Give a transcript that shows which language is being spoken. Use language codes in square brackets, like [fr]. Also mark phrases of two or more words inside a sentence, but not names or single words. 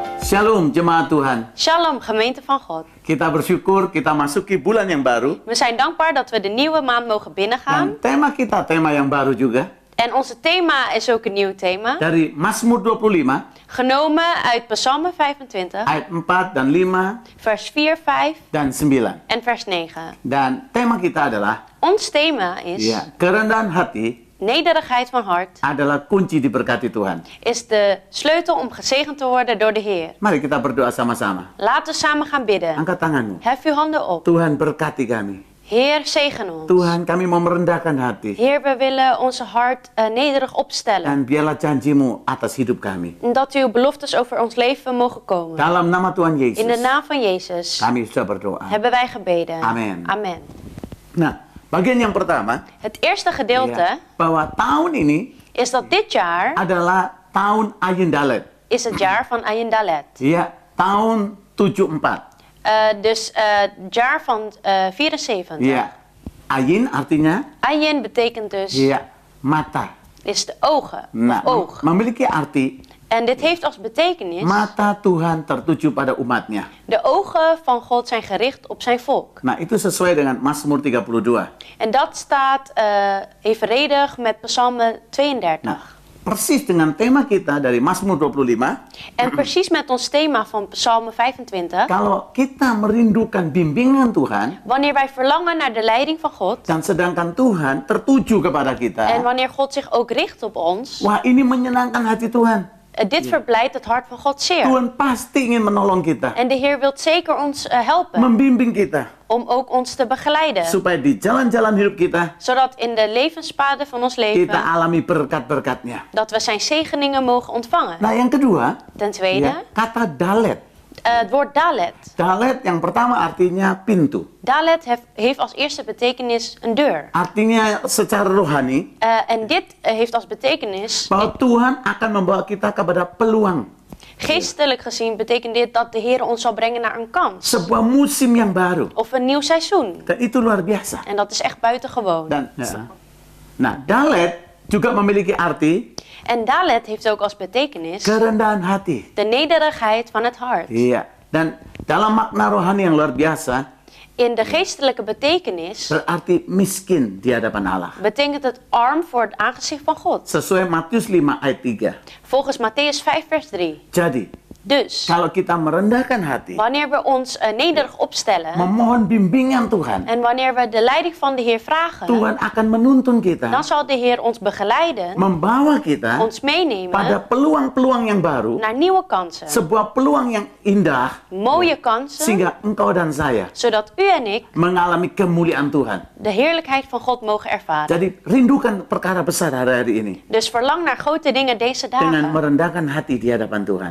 [id] Shalom jemaat Tuhan. [nl] Shalom, gemeente van God. [id] Kita bersyukur kita masuki bulan yang baru. [nl] We zijn dankbaar dat we de nieuwe maand mogen binnengaan. [id] Dan tema kita tema yang baru juga. [nl] En onze thema is ook een nieuw thema. [id] Dari Mazmur 25. [nl] Genomen uit Psalm 25. [id] Ayat 4 dan 5. [nl] Vers 4, 5. [id] Dan 9. [nl] En vers 9. [id] Dan tema kita adalah. [nl] Ons thema is. [id] Ya, kerendahan hati. [nl] Nederigheid van hart. [id] Adalah kunci diberkati Tuhan. [nl] Is de sleutel om gezegend te worden door de Heer. [id] Mari kita berdoa sama-sama. [nl] Laten we samen gaan bidden. [id] Angkat tanganmu. [nl] Hef uw handen op. [id] Tuhan berkati kami. [nl] Heer, zegen ons. [id] Tuhan, kami mau merendahkan hati. [nl] Heer, we willen onze hart nederig opstellen. [id] Dan biarlah janjimu atas hidup kami. [nl] En dat uw beloftes over ons leven mogen komen. [id] Dalam nama Tuhan Yesus. [nl] In de naam van Jezus [id] Kami sudah berdoa. [nl] hebben wij gebeden. [id] Amen. [nl] Amen. [id] Nah, bagian yang pertama. [nl] Het eerste gedeelte [id] Ya, bahwa tahun ini [nl] is dat dit jaar [id] adalah tahun Ayin Dalet. [nl] is het jaar van Ayin Dalet. [id] Ya, tahun 74. [nl] Dus het jaar van 74. [id] Ya, Ayin artinya [nl] Ayin betekent dus [id] ya mata. [nl] is de ogen [id] Nah, [nl] of oog. [id] memiliki arti [nl] En dit heeft als betekenis [id] mata Tuhan tertuju pada umatnya. [nl] de ogen van God zijn gericht op zijn volk. [id] Nah, itu sesuai dengan Mazmur 32. [nl] En dat staat evenredig met Psalm 32. [id] Nah, persis dengan tema kita dari Mazmur 25. [nl] En precies met ons thema van Psalm 25. [id] Kalau kita merindukan bimbingan Tuhan, [nl] Wanneer wij verlangen naar de leiding van God. [id] dan sedangkan Tuhan tertuju kepada kita, [nl] En wanneer God zich ook richt op ons. [id] wah ini menyenangkan hati Tuhan. [nl] Dit verblijdt het hart van God zeer. [id] Tuhan pasti ingin menolong kita, [nl] En de Heer wil zeker ons helpen. [id] membimbing kita, [nl] Om ook ons te begeleiden. [id] supaya di jalan-jalan hidup kita, [nl] Zodat in de levenspaden van ons leven. [id] kita alami berkat-berkatnya. [nl] Dat we zijn zegeningen mogen ontvangen. [id] Nah, yang kedua, [nl] Ten tweede. [id] ya, kata dalet. [nl] Het woord Dalet. [id] Dalet yang pertama artinya pintu. [nl] Dalet heeft als eerste betekenis een deur. [id] Artinya secara rohani, [nl] En dit heeft als betekenis. [id] bahwa Tuhan akan membawa kita kepada peluang. [nl] Geestelijk gezien betekent dit dat de Heer ons zal brengen naar een kans. [id] Sebuah musim yang baru. [nl] Of een nieuw seizoen. [id] Dan itu luar biasa. [nl] En dat is echt buitengewoon. [id] Dan, nah, dalet juga memiliki arti [nl] En Dalet heeft ook als betekenis [id] kerendahan hati. [nl] de nederigheid van het hart. [id] Iya. Dan dalam makna rohani yang luar biasa, [nl] In de geestelijke betekenis [id] berarti miskin di hadapan Allah. [nl] betekent het arm voor het aangezicht van God. [id] Sesuai Matius 5 ayat 3. [nl] Volgens Matthäus 5 vers 3. [id] Jadi, [nl] Dus, [id] kalau kita merendahkan hati, [nl] wanneer we ons nederig opstellen [id] memohon bimbingan Tuhan, [nl] en wanneer we de leiding van de Heer vragen, [id] Tuhan akan menuntun kita, [nl] dan zal de Heer ons begeleiden, [id] membawa kita [nl] ons [id] pada [nl] meenemen [id] peluang-peluang yang baru, [nl] naar nieuwe kansen. [id] sebuah peluang yang indah, [nl] Mooie kansen, [id] sehingga engkau dan saya [nl] zodat u en ik [id] mengalami kemuliaan Tuhan. [nl] de heerlijkheid van God mogen ervaren. [id] Jadi rindukan perkara besar hari-hari ini [nl] Dus verlang naar grote dingen deze [id] dengan [nl] dagen, [id] merendahkan hati di hadapan Tuhan.